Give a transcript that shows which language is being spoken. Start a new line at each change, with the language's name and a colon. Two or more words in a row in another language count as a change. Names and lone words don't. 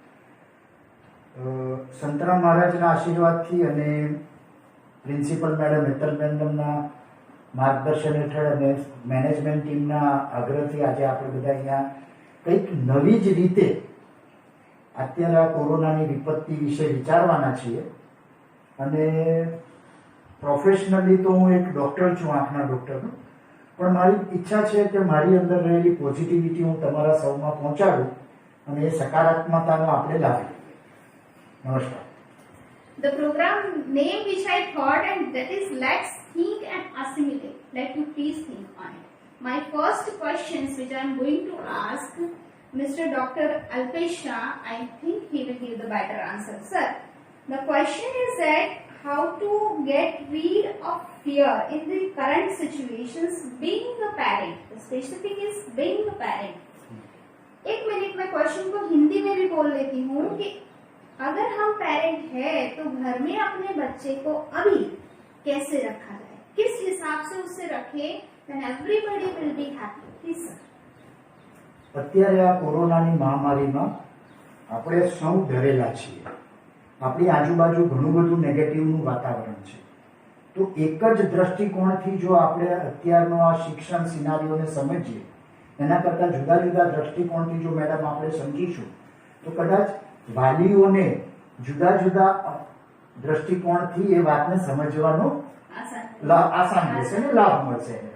Gujarati: સંતરામ મહારાજના આશીર્વાદથી અને
English: principal madam
Gujarati: હેતલ મેડમના માર્ગદર્શન હેઠળ અને
English: management team
Gujarati: આગ્રહથી આજે આપણે બધા અહીંયા કંઈક નવી જ રીતે અત્યારે આ કોરોનાની વિપત્તિ વિશે વિચારવાના છીએ. અને પ્રોફેશનલી તો હું એક ડૉક્ટર છું, આંખના ડૉક્ટરનો, પણ મારી ઈચ્છા છે કે મારી અંદર રહેલી પોઝિટિવિટી હું તમારા સૌમાં પહોંચાડું અને એ સકારાત્મકતાનો આપણે લાભ લઈએ. નમસ્કાર.
English: The program name which I thought, and that is Let's Think and Assimilate. Let you please think on it. My first questions which I am going to ask Mr. Dr. Alpesh Shah, I think he will give the better answer. Sir, the question is that how to get rid of fear in the current situations being a parent. The specific is being a parent.
Hindi: एक मिनट में क्वेश्चन को हिंदी में भी बोल लेती हूँ कि अगर हम पेरेंट है तो घर में अपने बच्चे को अभी कैसे रखा जाए, किस हिसाब से उससे रखे,
English: then everybody will be happy. Please sir.
Gujarati: અત્યારે આ કોરોનાની મહામારીમાં આપણે સૌ ડરેલા છીએ. આપણી આજુબાજુ ઘણું બધું નેગેટિવનું વાતાવરણ છે. તો એક જ દ્રષ્ટિકોણથી જો આપણે અત્યારનો આ શિક્ષણ સિનારીઓને સમજીએ, એના કરતાં જુદા જુદા દ્રષ્ટિકોણથી જો મેડમ આપણે સમજીશું તો કદાચ વાલીઓને જુદા જુદા દ્રષ્ટિકોણથી એ વાતને સમજવાનો આસાન રહેશે અને લાભ મળશે.